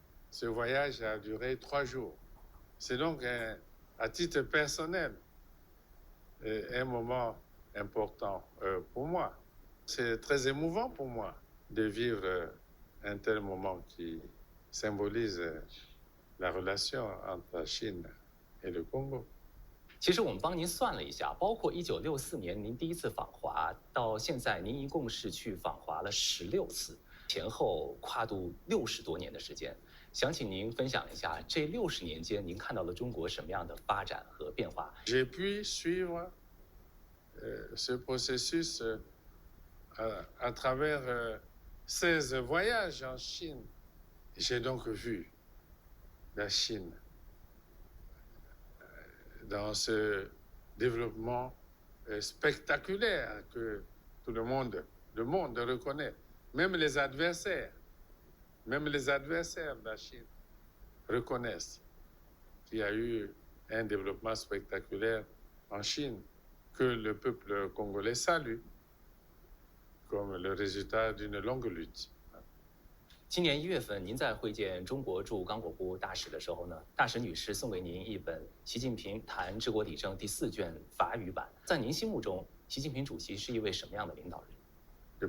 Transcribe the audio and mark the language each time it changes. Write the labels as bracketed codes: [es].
[fr] Ce voyage a duré 3 jours. C'est donc, à titre personnel, un moment important pour moi. C'est très émouvant pour moi de vivre un tel moment qui symbolise la relation entre la Chine et le Congo. [zh] 其实我们帮您算了一下，包括1964年您第一次访华，到现在您一共是去访华了16次，前后跨度60多年的时间。想请您分享一下这60年间您看到了中国什么样的发展和变化。 [fr] J'ai pu suivre ce processus à travers 16 voyages en Chine. J'ai donc vu la Chine dans ce développement spectaculaire que tout le monde reconnaît. Même les adversaires de la Chine reconnaissent qu'il y a eu un développement spectaculaire en Chine que le peuple congolais salue comme le résultat d'une longue lutte. [zh] 今年1月份，您在会见中国驻刚果部大使的时候呢，大使女士送给您一本《习近平谈治国理政》第4卷法语版。在您心目中，习近平主席是一位什么样的领导人？